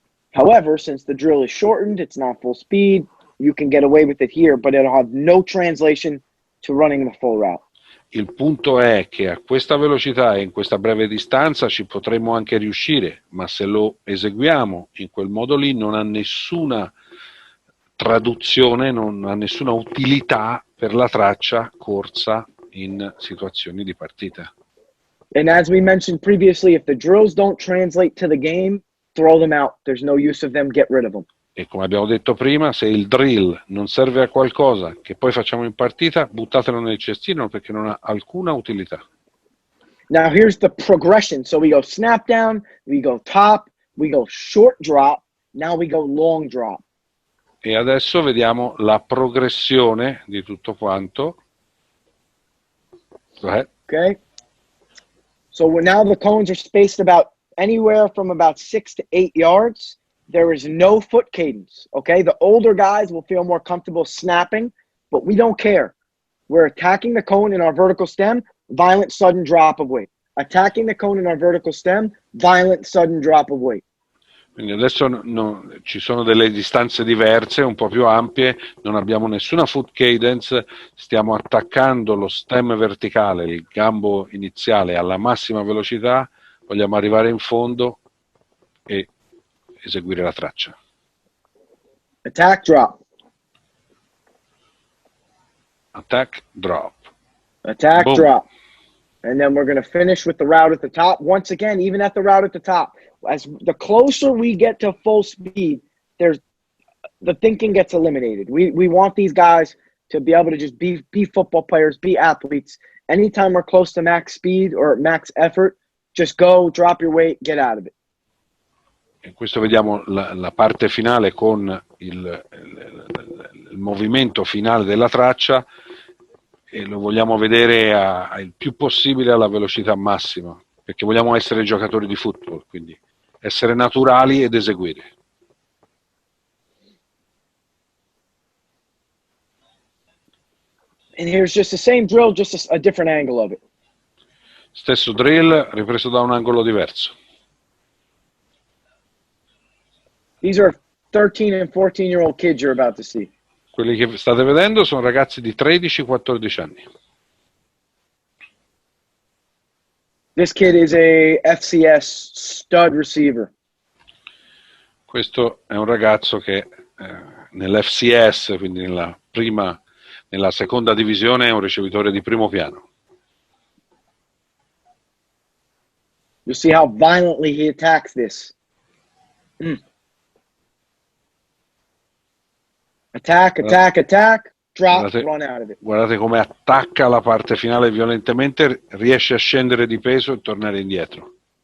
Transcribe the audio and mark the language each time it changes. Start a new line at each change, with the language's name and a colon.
English: However, since the drill is shortened, it's not full speed, you can get away with it here, but it'll have no translation to running the full route.
Italian: Il punto è che a questa velocità e in questa breve distanza ci potremmo anche riuscire, ma se lo eseguiamo in quel modo lì non ha nessuna traduzione, non ha nessuna utilità per la traccia corsa in situazioni di partita.
English: And as we mentioned previously, if the drills don't translate to the game, throw them out. There's no use of them, get rid of them.
Italian: E come abbiamo detto prima, se il drill non serve a qualcosa che poi facciamo in partita, buttatelo nel cestino perché non ha alcuna utilità.
English: Now here's the progression. So we go snap down, we go top, we go short drop, now we go long drop.
Italian: E adesso vediamo la progressione di tutto quanto.
English: Okay. So now the cones are spaced about anywhere from about 6 to 8 yards. There is no foot cadence, okay? The older guys will feel more comfortable snapping, but we don't care. We're attacking the cone in our vertical stem, violent sudden drop of weight. Attacking the cone in our vertical stem, violent sudden drop of weight.
Italian: Quindi adesso ci sono delle distanze diverse, un po' più ampie, non abbiamo nessuna foot cadence, stiamo attaccando lo stem verticale, il gambo iniziale alla massima velocità, vogliamo arrivare in fondo e eseguire la traccia.
English: Attack, drop. Attack, drop. Attack, Boom. drop. And then we're going to finish with the route at the top. Once again, even at the route at the top, as the closer we get to full speed, the thinking gets eliminated. We want these guys to be able to just be football players, be athletes. Anytime we're close to max speed or max effort, just go, drop your weight, get out of it.
Italian: E questo vediamo la parte finale con il movimento finale della traccia e lo vogliamo vedere il più possibile alla velocità massima, perché vogliamo essere giocatori di football, quindi essere naturali ed eseguire.
English: And here's just the same drill, just a different angle of it.
Italian: Stesso drill ripreso da un angolo diverso.
English: These are 13 and 14-year-old kids you're about to see.
Italian: Quelli che state vedendo sono ragazzi di 13-14 anni.
English: This kid is a FCS stud receiver.
Italian: Questo è un ragazzo che nell'FCS, quindi nella seconda divisione, è un ricevitore di primo piano.
English: You'll see how violently he attacks this. Attack, attack, attack, drop, run out of it.
Italian: Guardate come attacca la parte finale violentemente, riesce a scendere di peso e tornare indietro.